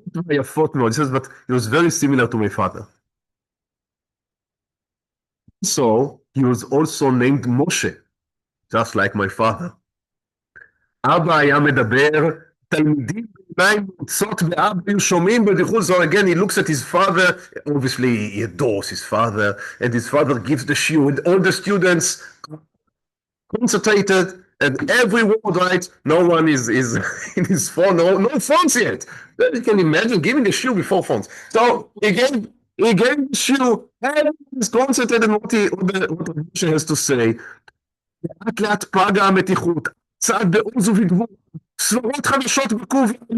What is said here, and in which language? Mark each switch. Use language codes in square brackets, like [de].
[he] יפות מאוד. [en] He says, but he was very similar to my father. So, he was also named Moshe, just like my father. [he] אבא היה מדבר, תלמידים בעיניים מוצאות באבא היו שומעים בדיחול. [en] So again, he looks at his father, obviously he adores his father, and his father gives the shiur, and all the students concentrated, and every word, right, no one is in his phone, no phones yet. You can imagine giving a shiur before phones. So he gave the shiur, everyone is concentrated on what Moshe has to say. [he] לאט לאט פגה המתיחות, צעד בעוז ובגבול, סברות חדשות בקוב.